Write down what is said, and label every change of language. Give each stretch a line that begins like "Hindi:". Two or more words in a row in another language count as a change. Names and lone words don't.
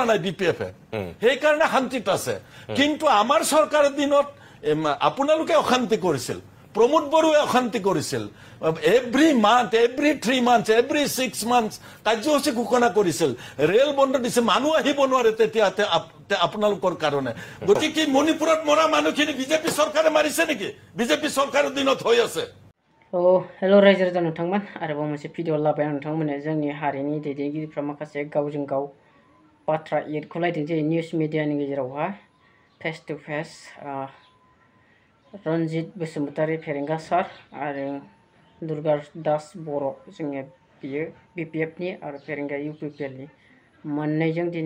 Assamese: নাই বিপিএফে সেই কাৰণে শান্তিত আছে কিন্তু আমাৰ চৰকাৰৰ দিনত আপোনালোকে অশান্তি কৰিছিল প্ৰমোদ বৰুৱে অশান্তি কৰিছিল
English: every month every 3 months every 6 months
Assamese: কাৰ্যসূচী ঘোষণা কৰিছিল ৰেল বন্ধ দিছে মানুহ আহিব নোৱাৰে তেতিয়া আপোনালোকৰ কাৰণে গতিকে মণিপুৰত মৰা মানুহখিনি বিজেপি চৰকাৰে মাৰিছে নেকি বিজেপি চৰকাৰৰ দিনত হৈ আছে
Bodo: हेलो रायजो राजा नोंथांमोन आरोबाव मोनसे भिडिअ लाबाय आं नोंथांमोननो जोंनि हारिनि दैदेनगिरिफ्रा माखासे गावजों गाव बाथ्रा एरख'लायदों जे निउस मिडियानि गेजेरावहा
English: face to face
Bodo: रनजित बसुमतारी फेरेंगा सार आरो दुर्गा दास बर' जोंनि बियो बिपिएफनि आरो फेरेंगा इउपिपिएलनि मोननैजों दिनै